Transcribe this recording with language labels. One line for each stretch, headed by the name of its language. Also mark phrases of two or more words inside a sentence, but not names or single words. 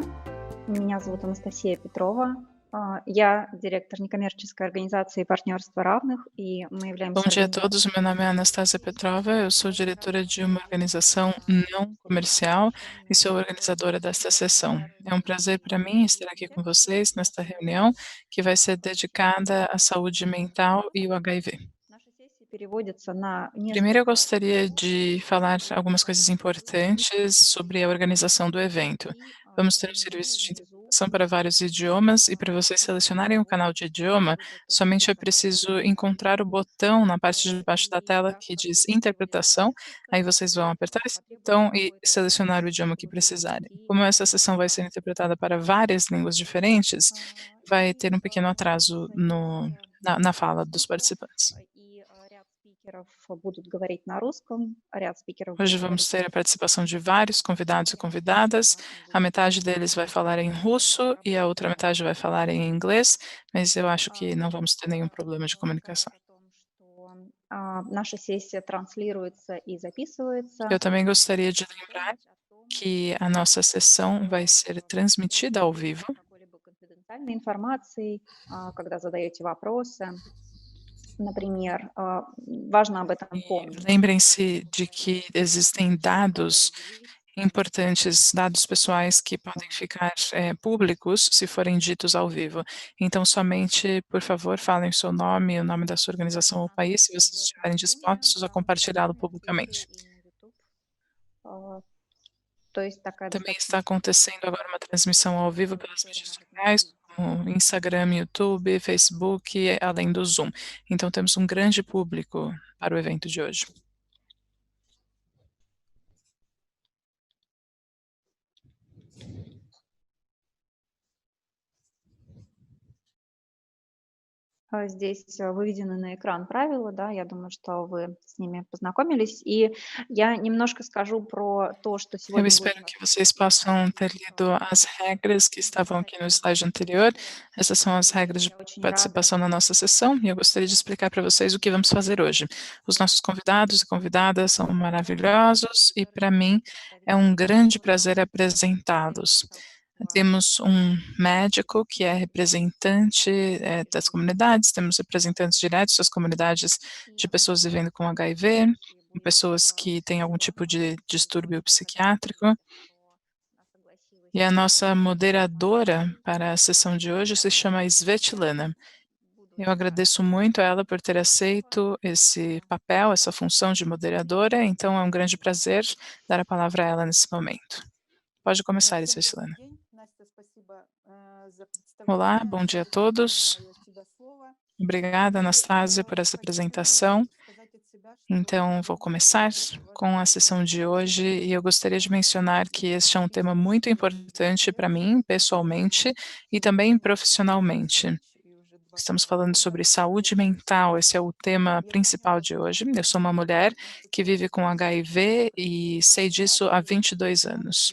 Russian: Меня зовут Анастасия Петрова. Я директор некоммерческой организации «Партнерство равных», и мы
Portuguese: Bom
Russian: являемся
Portuguese: dia a
Russian: организацией.
Portuguese: todos, meu nome é Anastasia Petrova, eu sou diretora de uma organização não comercial e sou organizadora desta sessão. É um prazer para mim estar aqui com vocês nesta reunião que vai ser dedicada à saúde mental e o HIV.
Russian: Наша сессия переводится на
Portuguese: Primeiro, eu
Russian: несколько
Portuguese: gostaria
Russian: языков.
Portuguese: de falar algumas coisas importantes sobre a organização do evento.
Russian: И
Portuguese: Vamos ter um
Russian: внизу,
Portuguese: serviço de
Russian: внизу
Portuguese: interpretação para vários idiomas e para vocês
Russian: можно
Portuguese: selecionarem o canal de idioma,
Russian: будет этот
Portuguese: somente é
Russian: список
Portuguese: preciso encontrar o botão na parte de baixo da tela
Russian: для
Portuguese: que diz
Russian: соответствия
Portuguese: interpretação.
Russian: списка
Portuguese: Aí vocês vão apertar esse
Russian: потребуется
Portuguese: botão e
Russian: какое-то
Portuguese: selecionar o idioma que
Russian: количество
Portuguese: precisarem.
Russian: времени.
Portuguese: Como essa sessão vai ser interpretada para várias línguas diferentes, vai ter um pequeno atraso na fala dos participantes.
Russian: И ряд спикеров будут говорить на русском, ряд спикеров
Portuguese: Hoje
Russian: будут
Portuguese: vamos
Russian: говорить
Portuguese: ter a participação de vários convidados e convidadas.
Russian: на
Portuguese: A
Russian: английском
Portuguese: metade
Russian: языке.
Portuguese: deles vai falar em russo e a outra metade vai falar em inglês, mas eu acho que não vamos ter nenhum problema de
Russian: Хотела сказать
Portuguese: comunicação.
Russian: о том, что наша сессия транслируется и
Portuguese: Eu
Russian: записывается.
Portuguese: também gostaria de lembrar
Russian: Помнить о том,
Portuguese: que a nossa sessão vai ser
Russian: не
Portuguese: transmitida ao vivo.
Russian: делитесь какой-либо конфиденциальной информацией, когда задаете вопросы. Например, важно об этом
Portuguese: E
Russian: помнить.
Portuguese: lembrem-se de que existem dados importantes, dados pessoais que podem ficar públicos se forem ditos ao vivo. Então, somente, por favor, falem o seu nome, o nome da sua organização ou país, se vocês
Russian: Идет
Portuguese: estiverem
Russian: трансляция,
Portuguese: dispostos a compartilhá-lo
Russian: Твиттер
Portuguese: publicamente.
Russian: и на YouTube. А, То есть такая
Portuguese: Também
Russian: достаточно
Portuguese: está acontecendo agora uma transmissão ao vivo pelas mídias
Russian: расширенная
Portuguese: sociais,
Russian: организация.
Portuguese: como Instagram, YouTube, Facebook, além do Zoom. Então, temos um grande público para o evento de hoje.
Russian: Здесь выведены на экран правила, да, я думаю, что вы с ними познакомились. И я немножко скажу про то, что
Portuguese: Eu
Russian: сегодня будет
Portuguese: espero
Russian: у нас
Portuguese: que vocês possam ter lido as regras que estavam aqui no slide anterior. Essas são as regras de
Russian: Я очень рада.
Portuguese: participação na nossa sessão e eu gostaria de explicar para vocês o que vamos fazer hoje. Os nossos convidados e convidadas são maravilhosos e, para mim, é um grande prazer apresentá-los. Temos um médico que é representante das comunidades, temos representantes diretos das comunidades de pessoas vivendo com HIV, pessoas que têm algum tipo de distúrbio psiquiátrico. E a nossa moderadora para a sessão de hoje se chama Svetlana. Eu agradeço muito a ela por ter aceito esse papel, essa função de moderadora, então é um grande prazer dar a palavra a ela nesse momento. Pode começar,
Russian: Всем добрый
Portuguese: Svetlana.
Russian: день. Настя, спасибо за
Portuguese: Olá,
Russian: представление.
Portuguese: bom dia a
Russian: С удовольствием
Portuguese: todos.
Russian: принимаю тебя слово.
Portuguese: Obrigada,
Russian: И
Portuguese: Anastasia, por essa
Russian: хотела
Portuguese: apresentação.
Russian: сказать от себя, что
Portuguese: Então, vou começar com a sessão de hoje e eu gostaria de mencionar que este é um tema muito importante para mim, pessoalmente, e também profissionalmente. Estamos falando sobre saúde mental, esse é o tema principal de hoje. Eu sou uma mulher que vive com HIV e sei disso há 22 anos.